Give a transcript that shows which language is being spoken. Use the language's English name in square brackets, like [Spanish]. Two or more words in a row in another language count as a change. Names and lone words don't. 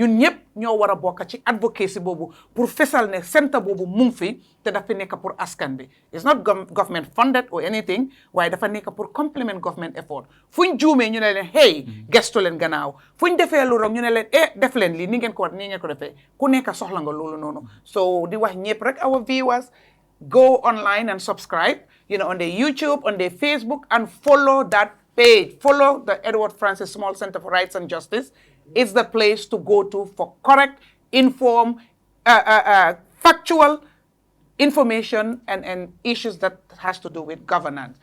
[Wolof] ñun ñëpp ñoo war a bokk ci advocacy boobu pour fesal ne centre boobu mu ngi fi te dafa nekk pour askan bi [English] it's not government funded or anything [Wolof] waaye dafa nekk pour [English] complement government effort [Wolof] fuñ juumee ñu ne leen hey gestu leen gannaaw fuñ defee lu rek ñu ne leen def leen lii ni ngeen ko war ni ngeen ko defee ku nekk soxla nga loolu noonu so di wax ñëpp rek [English] our viewers go online and subscribe on their YouTube, on their Facebook, and follow that page. Follow the Edward Francis Small Center for Rights and Justice. It's the place to go to for correct, informed, factual information and issues that has to do with governance.